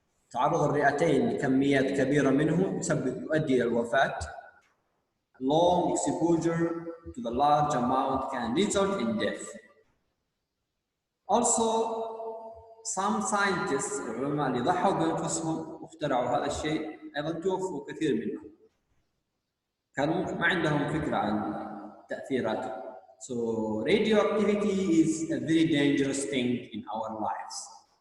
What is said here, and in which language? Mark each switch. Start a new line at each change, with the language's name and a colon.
Arabic: تعرض الرئتين لكميات كبيرة منه يؤدي إلى الوفاة.
English: Long exposure to the large amount can result in death. Also, some scientists
Arabic: العلماء اللي ضحوا بأنفسهم واخترعوا هذا الشيء أيضا توفوا كثير منهم. كانوا ما عندهم فكرة عن تأثيراته.
English: So radioactivity is a very dangerous thing in our lives.